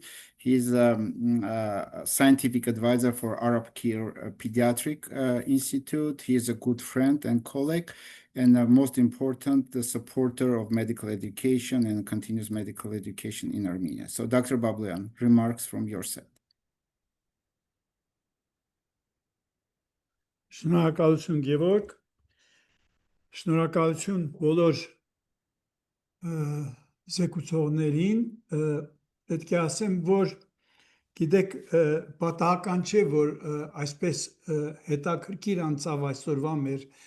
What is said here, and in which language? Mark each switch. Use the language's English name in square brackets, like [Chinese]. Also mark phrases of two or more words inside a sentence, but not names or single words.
[English] He's a scientific advisor for Arab Care Pediatric Institute. He is a good friend and colleague, and most important, the supporter of medical education and continuous medical education in Armenia. So, Dr. Babluyan, remarks from your side. [Armenian] Շնորհակալություն Գևորգ, շնորհակալություն բոլոր զեկուցողներին, պետք է ասեմ, որ գիտեք, պատահական չէ, որ այսպես հետաքրքիր անցավ այսօրվա մեր